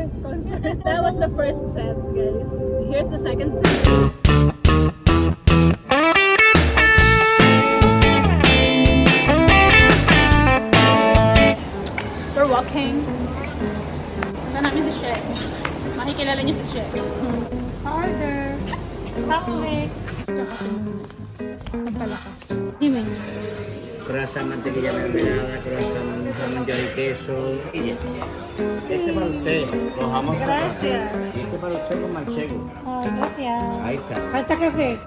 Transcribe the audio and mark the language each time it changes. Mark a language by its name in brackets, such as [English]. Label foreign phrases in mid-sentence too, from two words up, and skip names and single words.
[English] concert. That was the first set, guys. Here's the second set. We're walking. [Filipino] Punta namin si Chef. Makikilala niyo si Chef. Order. [Spanish] Tacos. Pagpalakas. Dime. Grasa, mantequilla mermelada, grasa, jamón york y queso. Este para usted, los jamón. Gracias. Y este para usted con manchego. Oh, gracias. Ahí está. Falta café.